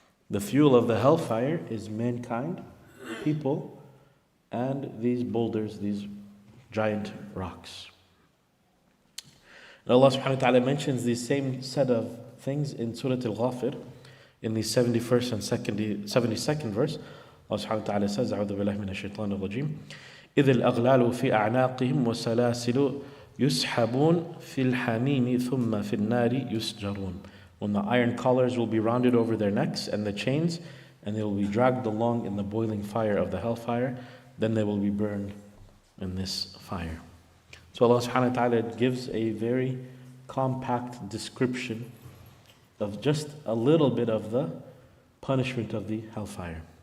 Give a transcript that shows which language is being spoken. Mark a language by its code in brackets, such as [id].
[en] The fuel of the hellfire is mankind, people, and these boulders, these giant rocks. And Allah subhanahu wa ta'ala mentions the same set of things in Surah Al-Ghafir, in the 71st and 72nd verse. Allah subhanahu wa ta'ala says, [ar] أعوذ بالله من الشيطان الرجيم إذ الأغلال في أعناقهم وسلاسل يسحبون في الحميم ثم في النار يسجرون. [en] When the iron collars will be rounded over their necks and the chains, and they will be dragged along in the boiling fire of the hellfire, then they will be burned in this fire. So Allah subhanahu wa ta'ala gives a very compact description of just a little bit of the punishment of the hellfire.